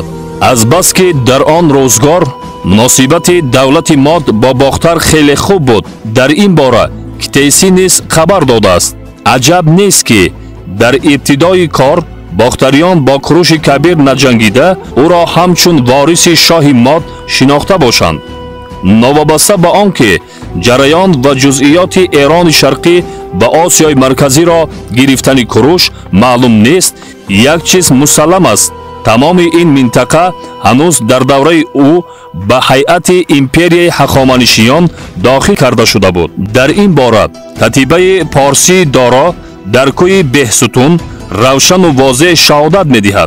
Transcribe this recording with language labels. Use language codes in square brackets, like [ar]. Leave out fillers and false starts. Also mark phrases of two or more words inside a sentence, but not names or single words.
[fa] از بس که در آن روزگار مناسبت دولت ماد با باختر خیلی خوب بود، در این باره کتیسی نیز خبر داده است. عجب نیست که در ابتدای کار باختریان با کوروش کبیر نجنگیده او را همچون وارث شاه ماد شناخته باشند. نوابسته به آنکه جریان و جزئیات ایران شرقی [tg] ба Осиёи марказиро гирифтани Куруш маълум нест, як чиз мусаллам аст: тамоми ин минтақа ҳанӯз дар давраи ӯ ба ҳайати империяи ҳахоманишиён дохил карда шуда буд. дар ин бора катибаи Порсии доро дар кӯи Беҳсутун равшану возеҳ шаҳодат медиҳад.